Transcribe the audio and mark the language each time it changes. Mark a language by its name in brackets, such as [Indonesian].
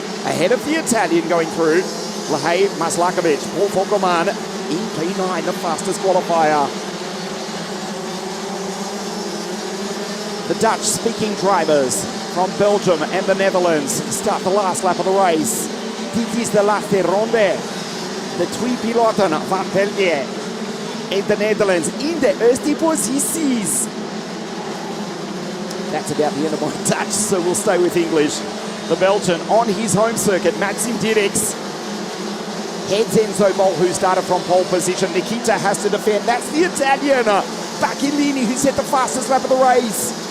[English] Ahead of the Italian going through, Lahey Maslakovic, Paul Fogelman in P9, the fastest qualifier. The Dutch-speaking drivers from Belgium and the Netherlands start the last lap of the race. [Dutch] Dit is de laatste ronde. De twee piloten van België [English] and the Netherlands in the [Dutch] eerste posities. [English] That's about the end of my Dutch, so we'll stay with English. The Belgian on his home circuit, Maxim Didix, heads Enzo Bol, who started from pole position. Nikita has to defend. That's the Italian, Baccalini, who set the fastest lap of the race.